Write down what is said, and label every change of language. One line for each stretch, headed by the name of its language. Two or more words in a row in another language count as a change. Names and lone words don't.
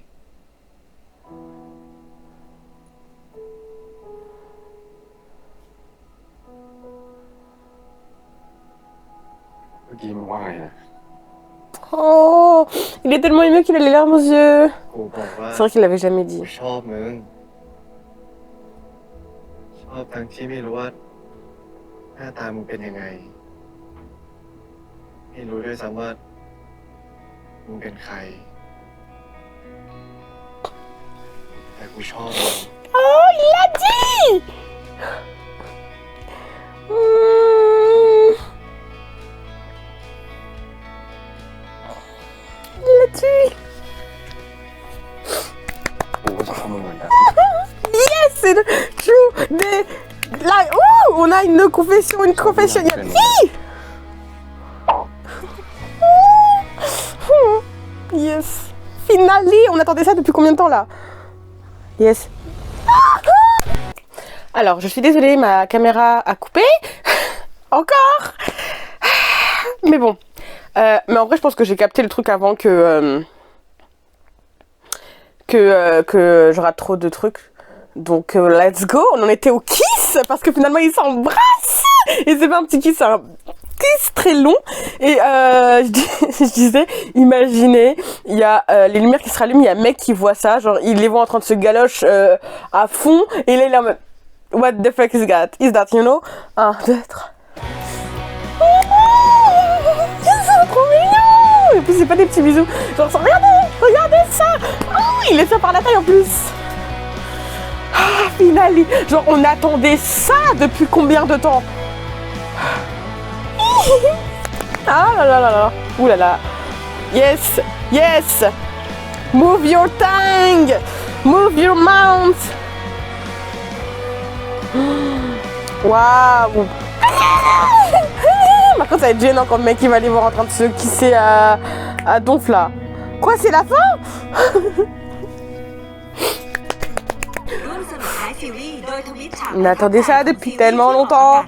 Thai: เมื่อกี้มึงว่าไงนะ
French: Oh, il est tellement ému qu'il a les larmes aux yeux.
Thai: กูบอกว่า
French: C'est vrai qu'il l'avait jamais dit.
Thai: กูชอบมึง ชอบทั้งที่ไม่รู้ว่าหน้าตามึงเป็นยังไง ไม่รู้ด้วยซ้ำว่ามึงเป็นใคร แต่กูชอบมึง
French: Oh, il l'a dit! Il l'a dit!
Thai: กูก็ชอบมึงเหมือนกัน
French: Yes, c'est le true des... Là, on a une confession, une confession. Il y a... Yes. Finally, on attendait ça depuis combien de temps là? Yes. Alors, je suis désolée, ma caméra a coupé. Encore. Mais bon. Mais en vrai, je pense que j'ai capté le truc avant que je rate trop de trucs. Donc,
English: let's go.
French: On en était au kiss parce que finalement, ils s'embrassent. Et c'est pas un petit kiss, c'est un kiss très long. Et je disais, imaginez, il y a les lumières qui se rallument, il y a un mec qui voit ça, genre il les voit en train de se galoche à fond. Et là, il est en mode,
English: what the fuck is that, you know?
French: 1, 2, 3. C'est trop mignon. Et puis c'est pas des petits bisous. Genre, regardez ça. Oh, il est fait par la taille en plus. Ah, finally. Genre, on attendait ça depuis combien de temps? Ah là là là là. Ouh là là.
English: Yes, yes. Move your tongue. Move your mouth.
French: Waouh. Par contre, ça va être gênant quand le mec il va les voir en train de se kisser à Donf là. Quoi, c'est la fin? On attendait ça depuis tellement longtemps.